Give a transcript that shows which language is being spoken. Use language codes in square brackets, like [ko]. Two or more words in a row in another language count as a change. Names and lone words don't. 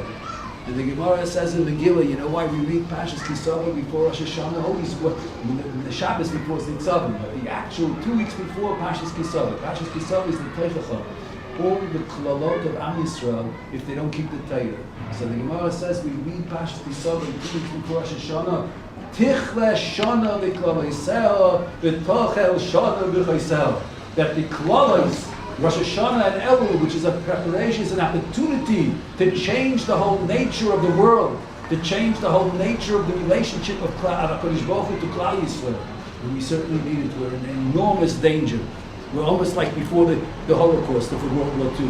[en] And the Gemara says in Megillah, you know why we read Parshas Kisava before Rosh Hashanah? Always the Shabbos before Nitzavim, but the actual 2 weeks before Parshas Kisava. Parshas Kisava is the Teichacha. All the klalot of [he] עם ישראל [en] if they don't keep the Torah. So the Gemara says we read Parshas Kisava 2 weeks before Rosh Hashanah. [he] תכלה שנה וקללותיה ותחל שנה וברכותיה. [en] That the klalas, Rosh Hashanah and Elul, which is a preparation, is an opportunity to change the whole nature of the world, to change the whole nature of the relationship of [he] הקדוש ברוך הוא [en] to [he] כלל ישראל. [en] And we certainly need it. We're in enormous danger. We're almost like before the Holocaust of World War II.